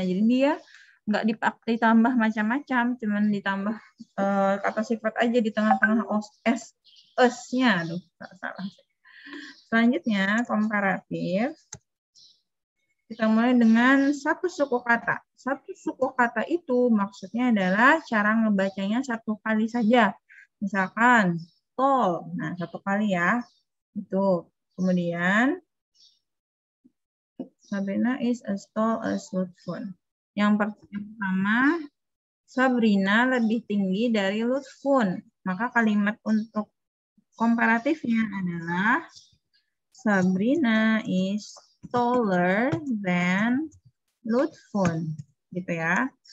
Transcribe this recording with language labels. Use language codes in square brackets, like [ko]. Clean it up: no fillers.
[id] Jadi dia nggak ditambah macam-macam, cuman ditambah kata sifat aja di tengah-tengah s-nya. Aduh, salah. Selanjutnya, komparatif. Kita mulai dengan satu suku kata. Satu suku kata itu maksudnya adalah cara ngebacanya satu kali saja. Misalkan, tall. Nah, satu kali ya. Itu. [en] Kemudian, Sabrina is as tall as Lutfun. [id] Yang pertama, Sabrina lebih tinggi dari Lutfun. Maka kalimat untuk komparatifnya adalah [en] Sabrina is taller than Lutfun. [id] Gitu ya.